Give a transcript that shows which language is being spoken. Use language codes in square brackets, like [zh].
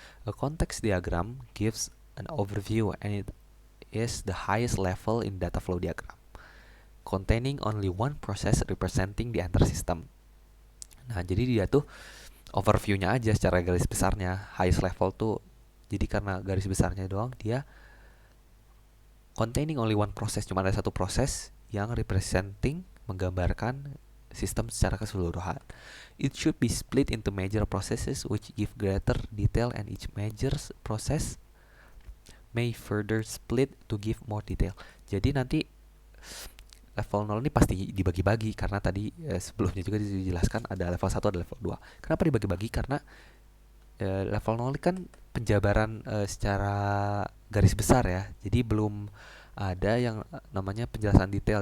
[en] A context diagram gives an overview and it is the highest level in data flow diagram, containing only one process representing the entire system. [id] Nah, jadi dia tuh overview-nya aja secara garis besarnya. Highest level tuh jadi karena garis besarnya doang, dia [en] containing only one process, [id] cuma ada satu proses yang representing, menggambarkan sistem secara keseluruhan. [en] It should be split into major processes which give greater detail, and each major process may further split to give more detail. [id] Jadi nanti level 0 ini pasti dibagi-bagi karena tadi sebelumnya juga dijelaskan ada level 1 ada level 2. Kenapa dibagi-bagi? Karena level 0 ini kan penjabaran secara garis besar ya. Jadi belum ada yang namanya penjelasan detail.